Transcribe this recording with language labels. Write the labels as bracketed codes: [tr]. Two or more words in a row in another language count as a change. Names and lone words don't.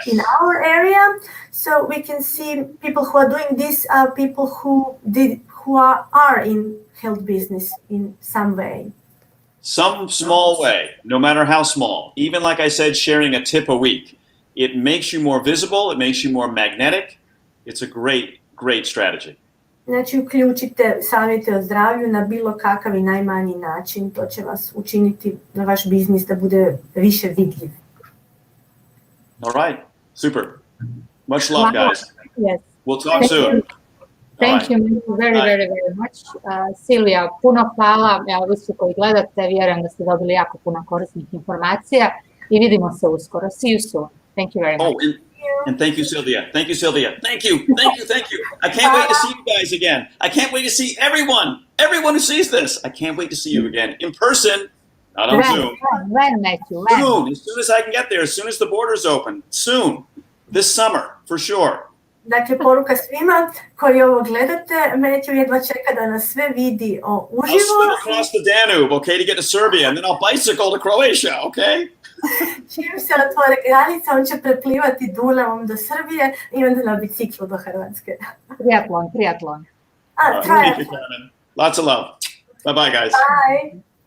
[en] in our area, so we can see people who are doing this are people who are in health business in some way. Some small way, no matter how small. Even like I said, sharing a tip a week. It makes you more visible, it makes you more magnetic. It's a great, great strategy. [hr] Znači, uključite savjete o zdravlju na bilo kakav i najmanji način. To će vas učiniti na vaš biznis da bude više vidljiv. [en] All right, super. Much love, guys. Yes. We'll talk soon. Thank you very much. [hr] Silvija, puno hvala. Evo, vi svi koji gledate, vjerujem da ste dobili jako puno korisnih informacija i vidimo se uskoro. [en] See you soon. Thank you very much. And thank you, Sylvia. Thank you, Sylvia. Thank you. I can't wait to see you guys again. I can't wait to see everyone who sees this. I can't wait to see you again in person, not on Zoom. When, Matthew? When? Soon, as soon as I can get there, as soon as the borders open. Soon. This summer, for sure. [hr] Dakle, poruka svima koji ovo gledate, Matthew jedva čeka da nas sve vidi uživo. [en] I'll swim across the Danube, okay, to get to Serbia, and then I'll bicycle to Croatia, okay? [hr] Čim se otvore granice, on će preplivati Dunavom do Srbije i onda na biciklu do Hrvatske. Triatlon. [en] Thank you, Carmen. Lots of love. Bye-bye, guys. Bye.